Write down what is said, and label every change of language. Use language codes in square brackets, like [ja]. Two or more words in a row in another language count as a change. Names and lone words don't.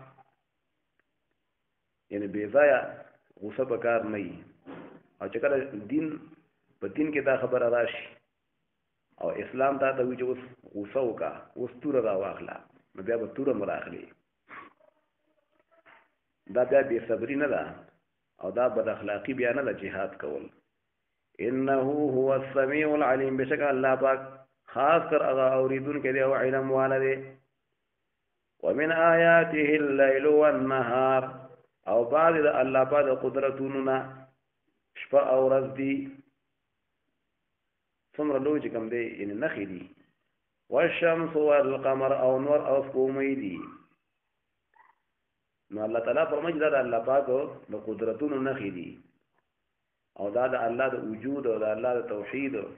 [ps] یعنی بې ځایه غوسه په کار نه وي او چې کله په دین کې دا خبره راشي او اسلام ته وایي چې اوس غوسه وکړه اوس توره راواخله نو بیا به توره مو راخلي دا بیا بې صبري نه ده او دا بد اخلاقي بیا نه ده جهاد کول. [ar] انه هو السمیع العلیم [ps] بشک الله پاک خاص کر هغه اوریدونکی دی او علم والا دی. [ar] ومن آیاته الليل والنهار [ps] او بعض د الله پاک د قدرتونو نه شپه او ورځ دي څومره لوی چې کوم دی یعنې نښې دي. [ar] والشمس والقمر [ps] او نور او سپومۍ دي. نو الله تعالی فرمایي دا د الله پاک د قدرتونو نښې دي او دا د الله د وجود او د الله د توحید.